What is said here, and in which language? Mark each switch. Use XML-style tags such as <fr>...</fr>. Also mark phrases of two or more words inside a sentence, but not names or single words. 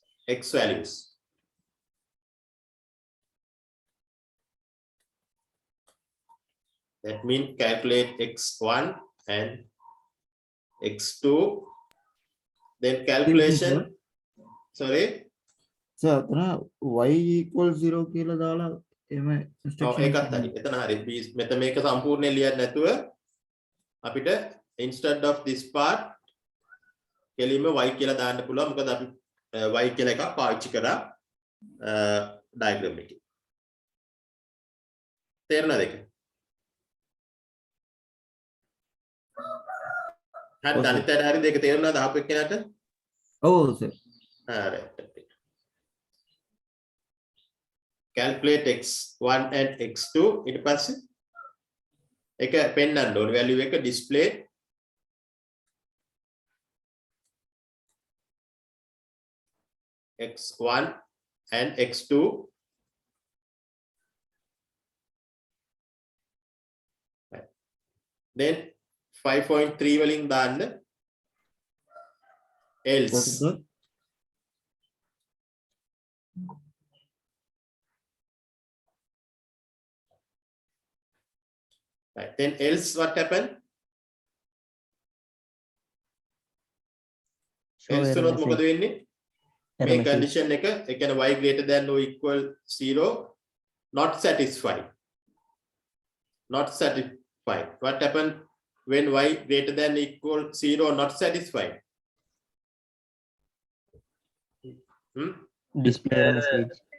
<en>x values. That means calculate x1 and x2. Then calculation. Sorry.</en> <si>සර්</si> <en>y equals 0</en> <si>කියලා දාලා එම instruction ඒකත් හරි. එතන හරි. මෙතන මේක සම්පූර්ණයෙන් ලියන්න නැතුව අපිට</si> <en>instead of this part</en> <si>කෙලින්ම y කියලා දාන්න පුළුවන්. මොකද අපි y කියලා එකක් පාවිච්චි කරා diagram එකේ. තේරෙනවද ඒක? හරි අනිත් හරි දෙක තේරුණාද අහපු එක්කෙනාට? ඔව් සර්.</si> <en>හරි. Calculate x1 and x2</en> <si>ඊට පස්සේ එක පෙන්නන්න ඕනේ value එක</si> <en>display x1 and x2</en> <si>then 5.3 වලින් දාන්න</si> <en>else right. Then else what happened?</en> <si>else උනොත් මොකද වෙන්නේ? මේ condition එක ඒ කියන්නේ</si> <en>y greater than or equal 0 not satisfied. Not satisfied. What happened when y greater than or equal 0 not satisfied? display message.</en>